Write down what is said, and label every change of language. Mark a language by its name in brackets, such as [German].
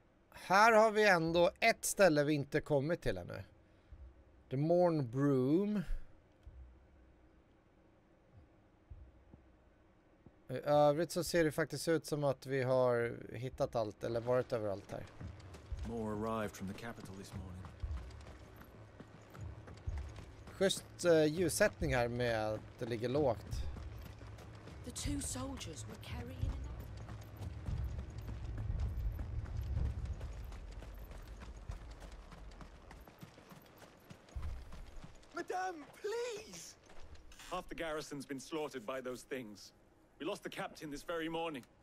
[Swedish] Här har vi ändå ett ställe vi inte kommit till ännu. [English] The Morn Broom. [Swedish] I övrigt så ser det faktiskt ut som att vi har hittat allt eller varit överallt här. [English] More arrived from the capital this morning. [Swedish] Schysst ljussättning här med att det ligger lågt. [English] The two soldiers were carrying an... Madame, please! Half the garrison's been slaughtered by those things. We lost the captain this very morning.